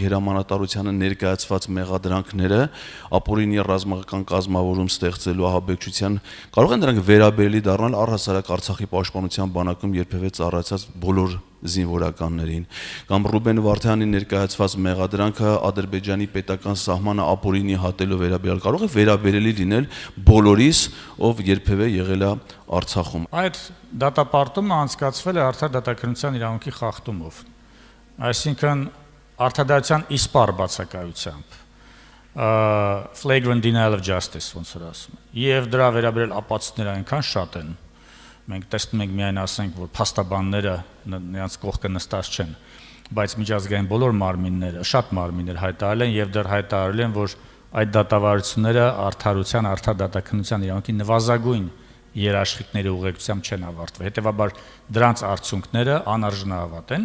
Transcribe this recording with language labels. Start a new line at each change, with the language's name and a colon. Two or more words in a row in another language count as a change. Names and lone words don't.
Armenian: հրամանատարությանը ներկայացված մեղադրանքները ապօրինի ռազմական կազմավորում ստեղծելու ահաբեկչության կարող են դրանք վերաբերելի դառնալ առհասարակ Արցախի Պաշտպանության բանակում երբևէ ծառայած բոլոր զինվորականներին կամ Ռուբեն Վարդյանի ներկայացված մեղադրանքը Ադրբեջանի պետական սահմանը ապօրինի հատելու վերաբերյալ կարող է վերաբերելի լինել բոլորիս, ով երբևէ եղել է Արցախում։ Այդ դատապարտումը անցկացվել է արդար դատաքննության իրավունքի խախտումով, այսինքն արդարադատության իսպառ բացակայությամբ,
English: flagrant denial of justice,
Armenian: ոնց որ ասում են, եւ դրա վերաբերյալ ապացույցները այնքան շատ են, մենք տեսնում ենք միայն ասենք, որ փաստաբանները նրանց կողքը նստած չեն, բայց միջազգային բոլոր մարմինները, շատ մարմիններ հայտարարել են եւ դեռ հայտարարել են, որ այդ դատավարությունները արդարության, արդար դատաքննության իրավունքի նվազագույն երաշխիքների ուղղությամբ չեն ավարտվել։ Հետևաբար դրանց արդյունքները անարժանահավատ են։